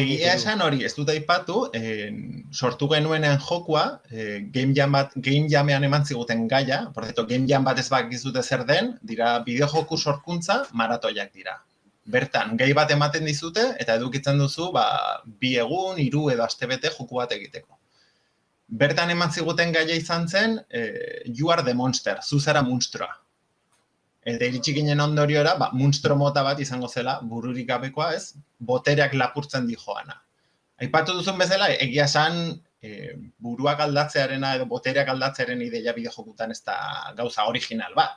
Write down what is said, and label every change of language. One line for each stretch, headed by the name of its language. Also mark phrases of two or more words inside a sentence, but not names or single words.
Basque: Egia esan hori, ez dut aipatu, sortu genuenean jokua, Game Jamean eman ziguten gaia,
Spanish: por cierto,
Basque: Game Jam bat ez bakizute zer den, dira bideojoku sorkuntza maratoiak dira. Bertan, gai bat ematen dizute, eta edukitzen duzu, 2 egun, 3 edo astebete joku bat egiteko. Bertan eman ziguten gaia izan zen,
English: You are the monster,
Basque: zu zara munstroa. Eta iritsi ginen ondoriora, munstro mota bat izango zela, bururik gabekoa ez, botereak lapurtzen di joana. Aipatu duzun bezala, egia esan buruak aldatzearena edo botereak aldatzearen ideia bideojokutan ez da gauza original bat.